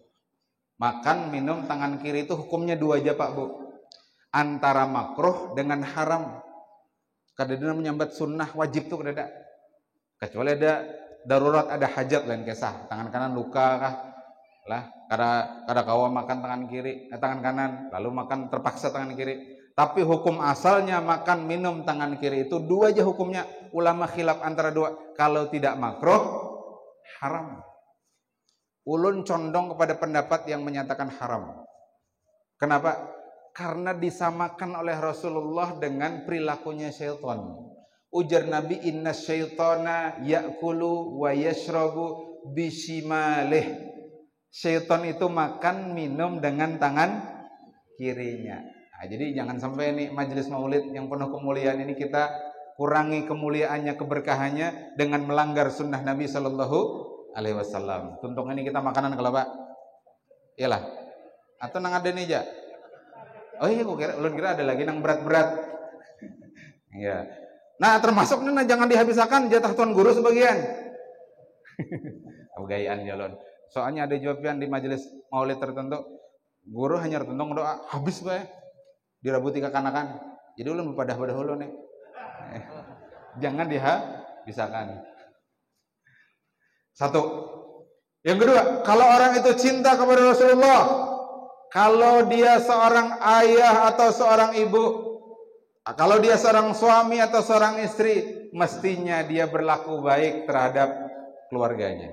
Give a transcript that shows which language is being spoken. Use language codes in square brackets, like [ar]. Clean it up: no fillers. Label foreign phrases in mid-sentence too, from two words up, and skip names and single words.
[id] Makan minum tangan kiri itu hukumnya dua aja Pak Bu, antara makruh dengan haram. [bjn] Kadang-kadang menyambat sunnah wajib tuh kada, kecuali ada darurat, ada hajat lain kisah, tangan kanan luka kah lah, kada kawa makan tangan kanan, [id] lalu makan terpaksa tangan kiri. Tapi hukum asalnya makan minum tangan kiri itu dua aja hukumnya. Ulama khilaf antara dua. Kalau tidak makruh, haram. Ulun condong kepada pendapat yang menyatakan haram. Kenapa? Karena disamakan oleh Rasulullah dengan perilakunya syaitan. [bjn] Ujar Nabi, [ar] inna syaitana ya'kulu wa yashrabu bishimalih. [id] Syaitan itu makan minum dengan tangan kirinya. Nah, jadi jangan sampai nih majelis maulid yang penuh kemuliaan ini kita kurangi kemuliaannya, keberkahannya dengan melanggar sunnah Nabi [ar] sallallahu alaihi wasallam. [bjn] Tuntung ini kita makanan kalau Pak. Iyalah. Atau nang ada nih aja. Oh iya, ulun kira ada lagi nang berat-berat. [id] Iya. Nah termasuk nih jangan dihabiskan jatah tuan guru sebagian. [bjn] Gayaan jalan. Soalnya ada jawaban di majelis maulid tertentu, guru hanya tertentu doa habis Pak, dirabuti kekanakan. Jadi ulun berpadah-padah hulu nih. [id] Jangan dihabiskan. Satu. Yang kedua, kalau orang itu cinta kepada Rasulullah, kalau dia seorang ayah atau seorang ibu, kalau dia seorang suami atau seorang istri, mestinya dia berlaku baik terhadap keluarganya.